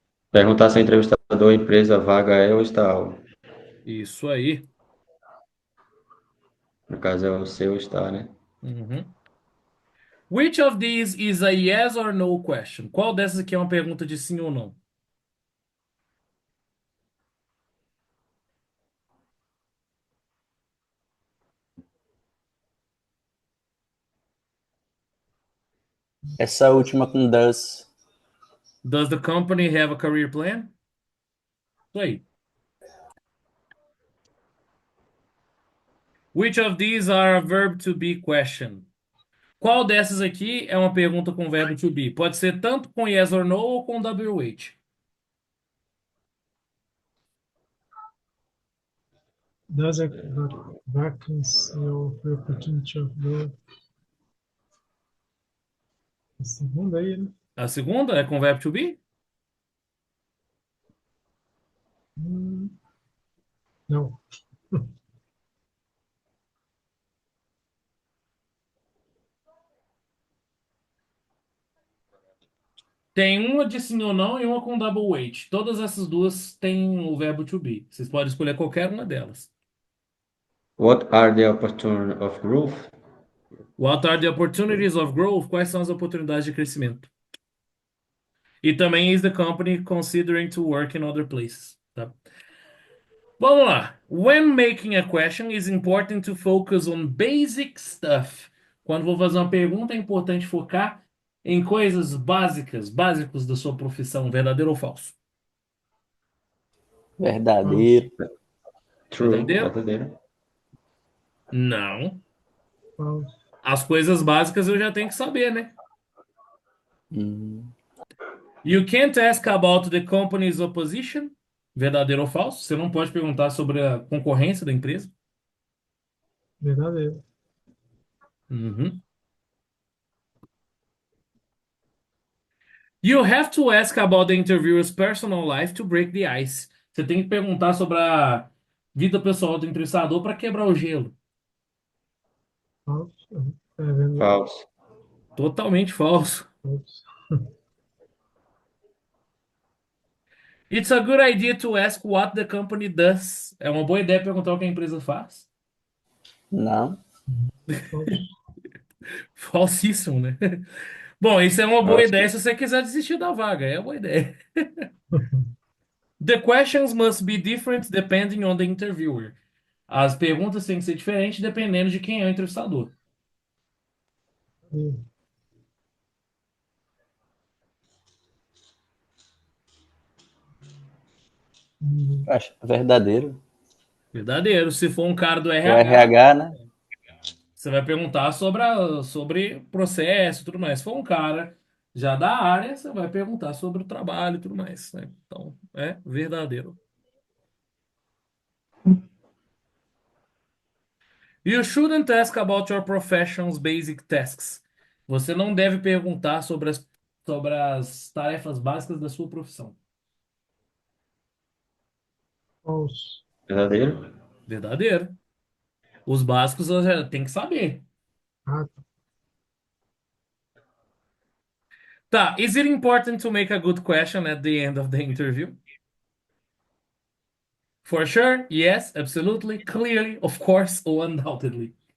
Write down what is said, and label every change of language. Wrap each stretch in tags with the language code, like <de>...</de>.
<pt>Perguntar se o entrevistador, empresa, vaga é ou está. Isso aí. No caso é o seu está, né? Uhum.</pt> <en>Which of these is a yes or no question?</en> <pt>Qual dessas aqui é uma pergunta de sim ou não? Essa última com does.</pt> <en>Does the company have a career plan?</en> <pt>Isso aí.</pt> <en>Which of these are a verb to be question?</en> <pt>Qual dessas aqui é uma pergunta com verbo to be? Pode ser tanto com</pt> <en>yes or no</en> <pt>ou com WH.</pt> <en>Does a vacancy offer opportunity of growth?</en> <pt>A segunda aí, né? A segunda é com verbo to be? Não. Tem uma de sim ou não e uma com double H. Todas essas duas têm o verbo to be. Vocês podem escolher qualquer uma delas.</pt> <en>What are the opportunities of growth? What are the opportunities of growth?</en> <pt>Quais são as oportunidades de crescimento? E também</pt> <en>is the company considering to work in other places,</en> <pt>tá? Vamos lá.</pt> <en>When making a question, it's important to focus on basic stuff.</en> <pt>Quando vou fazer uma pergunta, é importante focar em coisas básicos da sua profissão, verdadeiro ou falso? Verdadeiro.</pt> <en>True,</en> <pt>Verdadeiro? verdadeiro. Não. Falso. As coisas básicas eu já tenho que saber, né? Hum.</pt> <en>You can't ask about the company's opposition.</en> <pt>Verdadeiro ou falso? Você não pode perguntar sobre a concorrência da empresa. Verdadeiro. Uhum.</pt> <en>You have to ask about the interviewer's personal life to break the ice.</en> <pt>Você tem que perguntar sobre a vida pessoal do entrevistador para quebrar o gelo. Falso. É verdade. Falso. Totalmente falso. Falso.</pt> <en>It's a good idea to ask what the company does.</en> <pt>É uma boa ideia perguntar o que a empresa faz. Não. Falso. Falsíssimo, né? Bom, isso é uma boa Falso. ideia se você quiser desistir da vaga. É uma boa ideia.</pt> <en>The questions must be different depending on the interviewer.</en> <pt>As perguntas têm que ser diferentes dependendo de quem é o entrevistador. Hum. Hum. Acho verdadeiro. Verdadeiro. Se for um cara do O RH, RH, né? você vai perguntar sobre processo e tudo mais. Se for um cara já da área, você vai perguntar sobre o trabalho e tudo mais, né? Então, é verdadeiro.</pt> <en>You shouldn't ask about your profession's basic tasks.</en> <pt>Você não deve perguntar sobre as tarefas básicas da sua profissão. Falso. Verdadeiro. Verdadeiro. Os básicos você já tem que saber. Ah, Tá.</pt> <en>Is it important to make a good question at the end of the interview? For sure, yes, absolutely, clearly, of course, or undoubtedly.</en>